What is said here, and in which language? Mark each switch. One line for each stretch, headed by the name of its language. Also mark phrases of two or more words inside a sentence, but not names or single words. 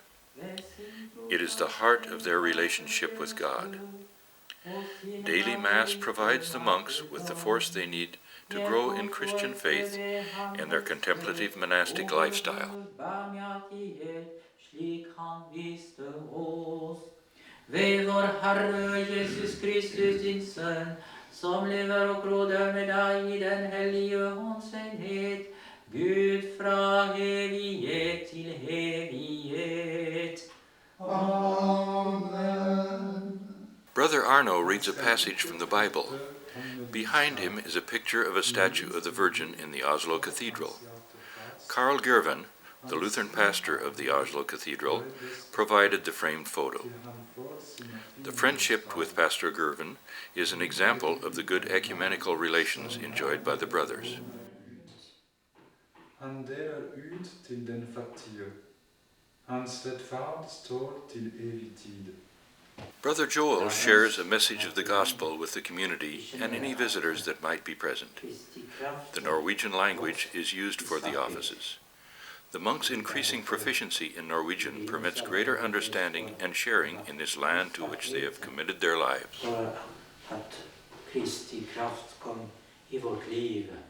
English: It is the heart of their relationship with God. Daily Mass provides the monks with the force they need to grow in Christian faith and their contemplative monastic lifestyle.
Norwegian: Ved vår Herre Jesus Kristus, din Sønn, som lever og råder med deg i den hellige ånds enhet, Gud fra evighet til evighet. Amen.
English: Brother Arno reads a passage from the Bible. Behind him is a picture of a statue of the Virgin in the Oslo Cathedral. Karl Gerven, the Lutheran pastor of the Oslo Cathedral, provided the framed photo. The friendship with Pastor Gerven is an example of the good ecumenical relations enjoyed by the brothers.
Norwegian: Han deler ut til den fattige. Hans rettferd står til evig tid.
English: Brother Joel shares a message of the gospel with the community and any visitors that might be present. The Norwegian language is used for the offices. The monks' increasing proficiency in Norwegian permits greater understanding and sharing in this land to which they have committed their lives.
Norwegian: At Kristi kraft kom i vårt liv.